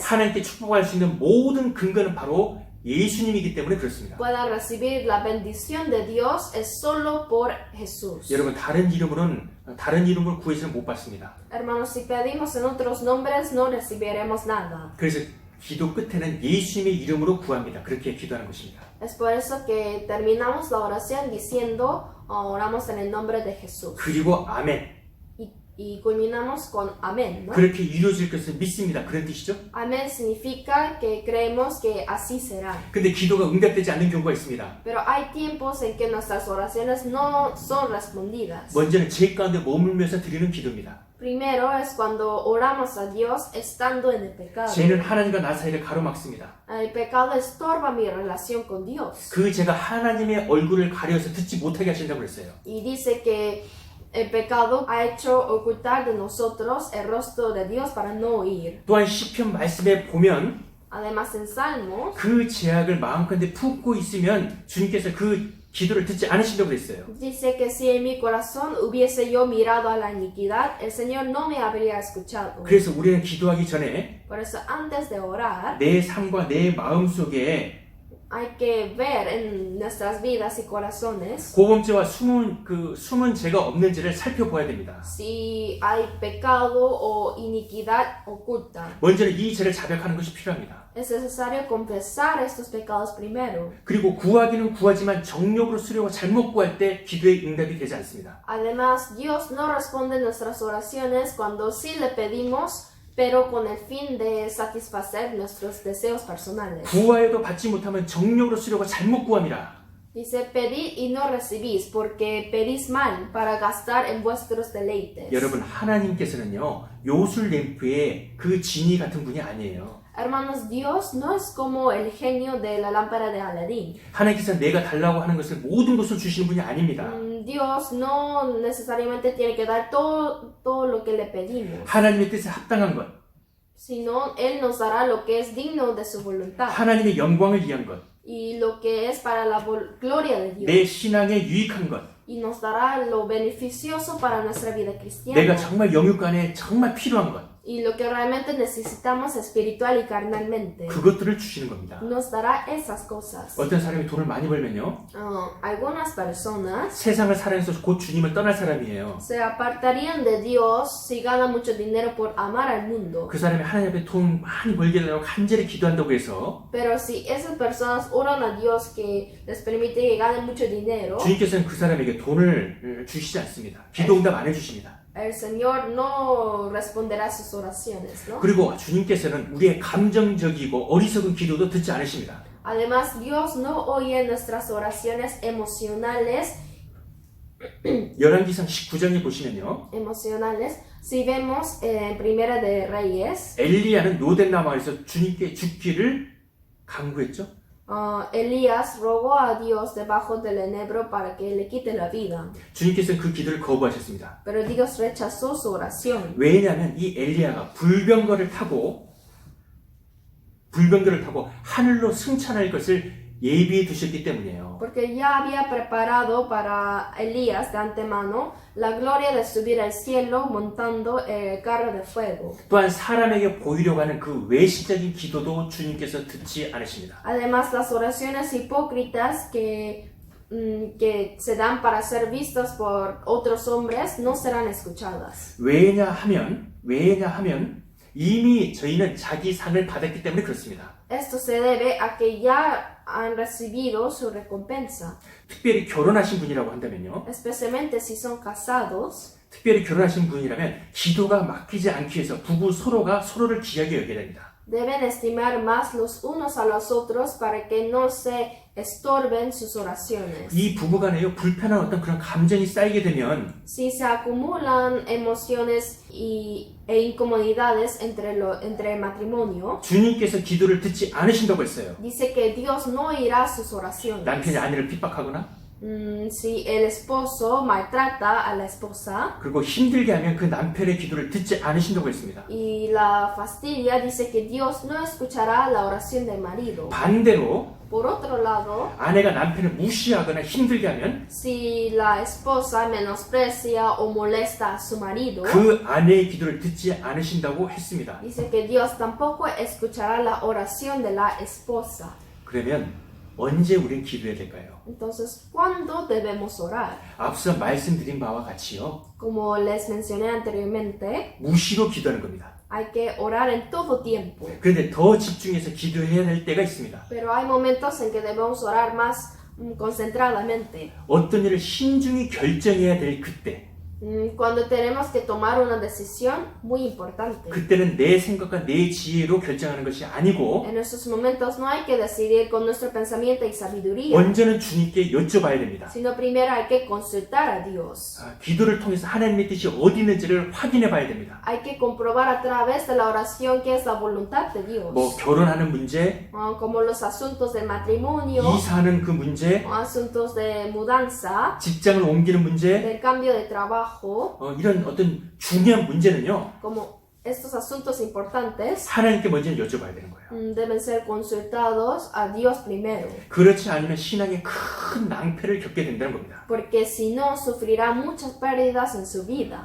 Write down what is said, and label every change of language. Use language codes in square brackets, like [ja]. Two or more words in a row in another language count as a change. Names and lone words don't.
[ko] 하나님께 축복할 수 있는 모든 근거는 바로 예수님이기 때문에 그렇습니다. [es] puedan recibir la bendición de Dios es solo por Jesús. [ko] 여러분, 다른 이름으로 구해서는 못 받습니다. [es] Hermanos, si pedimos en otros nombres no recibiremos nada. [ko] 그래서 기도 끝에는 예수님의 이름으로 구합니다. 그렇게 기도하는 것입니다. [es] Es por eso que terminamos la oración diciendo, oramos en el nombre de Jesús. [ko] 그리고 아멘. [es] Y culminamos con amén, ¿no? [ko] 그렇게 이루어질 것을 믿습니다. 그런 뜻이죠? [es] Amén significa que creemos que así será. [ko] 근데 기도가 응답되지 않는 경우가 있습니다. [es] Pero hay tiempos en que nuestras oraciones no son respondidas. [ko] 먼저는 죄 가운데 머물면서 드리는 기도입니다. [es] Primero es cuando oramos a Dios estando en el pecado. [ko] 죄는 하나님과 나 사이를 가로막습니다. [es] El pecado estorba mi relación con Dios. [ko] 그 죄가 하나님의 얼굴을 가려서 듣지 못하게 하신다고 그랬어요. [es] Y dice que el pecado ha hecho ocultar de nosotros el rostro de Dios para no oír. [ko] 또한 시편 말씀에 보면 [es] Además en Salmos [ko] 그 죄악을 마음가운데 품고 있으면 주님께서 그 기도를 듣지 않으신다고 그랬어요. [es] dice que si en mi corazón hubiese yo mirado a la iniquidad, el Señor no me habría escuchado. [ko] 그래서 우리는 기도하기 전에 [es] Por eso antes de orar [ko] 내 삶과 내 마음속에 [es] hay que ver en nuestras vidas y corazones [ko] 고범죄와 숨은 죄가 없는지를 살펴봐야 됩니다. [es] si hay pecado o iniquidad oculta. [ko] 먼저는 이 죄를 자백하는 것이 필요합니다. [es] Es necesario confesar estos pecados primero. [ko] 그리고 구하기는 구하지만 정욕으로 쓰려고 잘못 구할 때 기도의 응답이 되지 않습니다. [es] Además, Dios no responde nuestras oraciones cuando sí le pedimos, pero con el fin de satisfacer nuestros deseos personales. [ko] 구하여도 받지 못하면 정욕으로 쓰려고 잘못 구함이라. [es] Dice, pedid y no recibís, porque pedís mal para gastar en vuestros deleites. [ko] 여러분, 하나님께서는요, 요술 램프의 그 지니 같은 분이 아니에요. [es] Hermanos, Dios no es como el genio de la lámpara de Aladín. [ko] 하나님께서 내가 달라고 하는 것을 모든 것을 주시는 분이 아닙니다. [es] Dios no necesariamente tiene que dar todo lo que le pedimos, [ko] 하나님의 뜻에 합당한 것, [es] sino Él nos dará lo que es digno de su voluntad [ko] 하나님의 영광을 위한 것, [es] y lo que es para la gloria de Dios. [ko] 내 신앙에 유익한 것, [es] Y nos dará lo beneficioso para nuestra vida cristiana [ko] 내가 정말 영육간에 정말 필요한 것, [es] y lo que realmente necesitamos espiritual y carnalmente. [ko] 그것들을 주시는 겁니다. [es] Nos dará esas cosas. [ko] 어떤 사람이 돈을 많이 벌면요, [es] Algunas personas [ko] 세상을 사랑해서 곧 주님을 떠날 사람이에요. [es] se apartarían de Dios si ganan mucho dinero por amar al mundo. [ko] 그 사람이 하나님 앞에 돈 많이 벌게 하려고 간절히 기도한다고 해서 [es] Pero si esas personas oran a Dios que les permite que ganen mucho dinero, [ko] 주님께서는 그 사람에게 돈을 주시지 않습니다. 기도 응답 안 해주십니다. [es] el Señor no responderá a sus oraciones, ¿no? [ko] 그리고 주님께서는 우리의 감정적이고 어리석은 기도도 듣지 않으십니다. [es] Además, Dios no oye nuestras oraciones emocionales. [ko] 열왕기상 19장에 보시면요. [es] Si vemos en Primera de Reyes, [ko] 엘리야는 노덴 마을에서 주님께 죽기를 간구했죠. [es] Elías rogó a Dios debajo del enebro para que le quite la vida. [ko] 주님께서는 그 기도를 거부하셨습니다. [es] Pero Dios rechazó su oración. [ko] 왜냐하면 이 엘리야가 불병거를 타고 하늘로 승천할 것을 예비해 두셨기 때문이에요. [es] Porque ya había preparado para Elías de antemano la gloria de subir al cielo montando el carro de fuego. [ko] 또한 사람에게 보이려고 하는 그 외식적인 기도도 주님께서 듣지 않으십니다. [es] Además, las oraciones hipócritas que se dan para ser vistas por otros hombres no serán escuchadas. [ko] 왜냐하면 이미 저희는 자기 상을 받았기 때문에 그렇습니다. [es] Esto se debe a que ya han recibido su recompensa. [ko] 특별히 결혼하신 분이라고 한다면요. [es] Especialmente si son casados. [ko] 특별히 결혼하신 분이라면 기도가 막히지 않기 위해서 부부 서로가 서로를 귀하게 여겨야 됩니다. [es] Deben estimar más los unos a los otros para que no se estorben sus oraciones. [ko] 이 부부간에요 불편한 어떤 그런 감정이 쌓이게 되면 [es] Si se acumulan emociones e incomodidades entre el matrimonio, [ko] 주님께서 기도를 듣지 않으신다고 했어요. [es] dice que Dios no oirá sus oraciones. [ko] 남편이 아내를 핍박하거나 [es] Si el esposo maltrata a la esposa [ko] 그리고 힘들게 하면 그 남편의 기도를 듣지 않으신다고 했습니다. [es] y la fastidia, dice que Dios no escuchará la oración del marido. [ko] 반대로 [es] Por otro lado, [ko] 아내가 남편을 무시하거나 힘들게 하면 [es] si la esposa menosprecia o molesta a su marido, [ko] 그 아내의 기도를 듣지 않으신다고 했습니다. [es] dice que Dios tampoco escuchará la oración de la esposa. [ko] 그러면 언제 우린 기도해야 될까요? [es] Entonces, ¿cuándo debemos orar? [ko] 앞서 말씀드린 바와 같이요. [es] Como les mencioné anteriormente, [ko] 무시로 기도하는 겁니다. [es] hay que orar en todo tiempo. [ko] 그런데 더 집중해서 기도해야 할 때가 있습니다. [es] Pero hay momentos en que debemos orar más concentradamente. [ko] 어떤 일을 신중히 결정해야 될 그때 [es] Cuando tenemos que tomar una decisión muy importante. [ko] 그때는 내 생각과 내 지혜로 결정하는 것이 아니고 [es] En esos momentos no hay que decidir con nuestro pensamiento y sabiduría, [ko] 먼저는 주님께 여쭤봐야 됩니다. [es] sino primero hay que consultar a Dios. [ko] 기도를 통해서 하나님의 뜻이 어디 있는지를 확인해 봐야 됩니다. [es] Hay que comprobar a través de la oración qué es la voluntad de Dios. [ko] 뭐 결혼하는 문제, [es] Como los asuntos del matrimonio, [ko] 이사하는 그 문제, [es] asuntos de mudanza, [ko] 직장을 옮기는 문제, [es] del cambio de trabajo, [ko] 이런 어떤 중요한 문제는요. [es] como estos asuntos importantes [ko] 하나님께 먼저 여쭤봐야 되는 거예요. [es] deben ser consultados a Dios primero, [ko] 그렇지 않으면 신앙에 큰 낭패를 겪게 된다는 겁니다. [es] porque si no sufrirá muchas pérdidas en su vida.